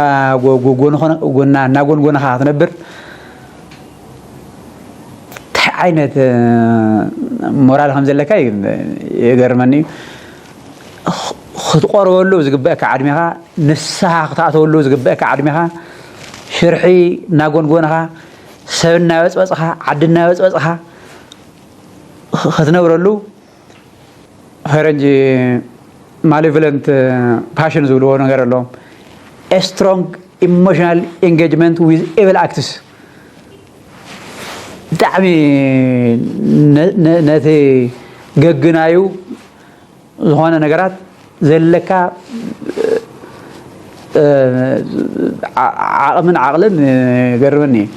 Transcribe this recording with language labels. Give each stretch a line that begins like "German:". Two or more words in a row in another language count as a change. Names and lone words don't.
Tigrinya: እናጎንጎንኻ ክትነብር እንታይ ዓይነት ሞራል ከም ዘለካ ይገርመኒ እዩ ክትቆርበሉ ዝግበአካ ዓድሚኻ ንስሓ ክትኣተወሉ ዝግበአካ ዓድሚኻ ሽርሒ እናጎንጎንኻ ሰብ እናበፅበፅኻ ዓዲ እናበፅበፅኻ ክትነብረሉ ፈረንጂ
English: malevolent passion
Tigrinya: ዝብልዎ ነገር ኣለዎም
English: a strong emotional engagement with evil acts
Tigrinya: ብጣዕሚ ነቲ ገግናዩ ዝኾነ ነገራት ዘለካ ዓቕምን ዓቕልን ገርመኒ